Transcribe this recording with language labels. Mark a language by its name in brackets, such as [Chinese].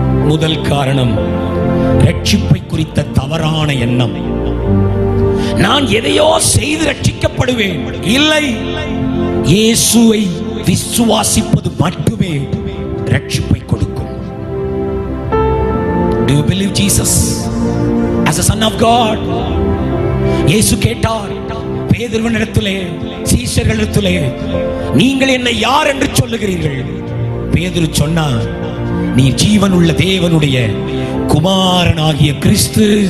[Tamil] முதல் காரணம், ரட்சிப்பை குறித்த தவறான எண்ணம். நான் எதையோ செய்து ரட்சிக்கப்படுவேன். இல்லை, இயேசுவை விசுவாசிப்பது மட்டுமே ரட்சிப்பை கொடுக்கும். [English] Do you believe Jesus as a son of God? [Tamil] இயேசு கேட்டார் பேதுருவினிடத்திலே, சீஷர்களிடத்திலே, நீங்கள் என்னை யார் என்று சொல்லுகிறீர்கள்? பேதுரு சொன்னார், நீ ஜீவன் உள்ள தேவனுடைய குமாரனாகிய கிறிஸ்து.